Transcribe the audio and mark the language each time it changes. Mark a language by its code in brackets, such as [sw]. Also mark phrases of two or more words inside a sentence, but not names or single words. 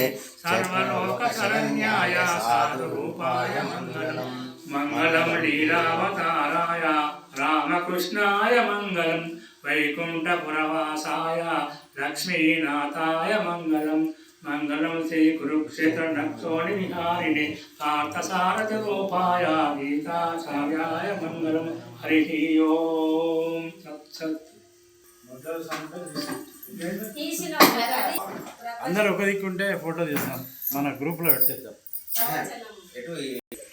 [sa] सर्वलोक शरण्याय साधुरूपाय मंगलम मंगलम लीलावताराय रामकृष्णाय मंगलम वैकुंठपुरवासाय लक्ष्मीनाथाय मंगलम मंगलम श्री कुरुक्षेत्र नक्षोणि विहारिणे पार्थसारथि रूपाय गीताचार्याय मंगलम हरि ओम तत्सत् [te] అందరూ ఒక దిక్కుంటే ఫోటో తీస్తాం మన గ్రూప్లో పెట్టేద్దాం.